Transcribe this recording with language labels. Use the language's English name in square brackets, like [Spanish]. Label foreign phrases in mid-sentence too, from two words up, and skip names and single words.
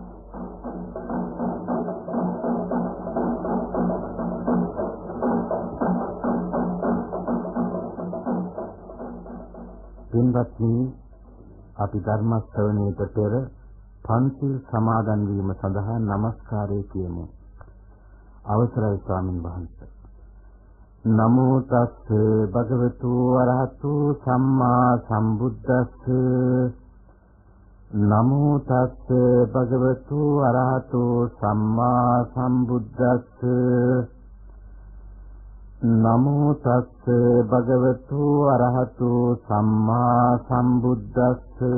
[Sinhala] පින්වත්නි, අපි ධර්ම ශ්‍රවණයට පෙර පන්සිල් සමාදන් වීම සඳහා নমස්කාරය කියමු. අවසරයි ස්වාමීන් වහන්සේ. [Pali] නමෝ තස්ස භගවතු අරහතු සම්මා සම්බුද්දස්ස. නමෝ තස්ස භගවතු අරහතු සම්මා සම්බුද්දස්ස. නමෝ තස්ස භගවතු අරහතු සම්මා සම්බුද්දස්ස.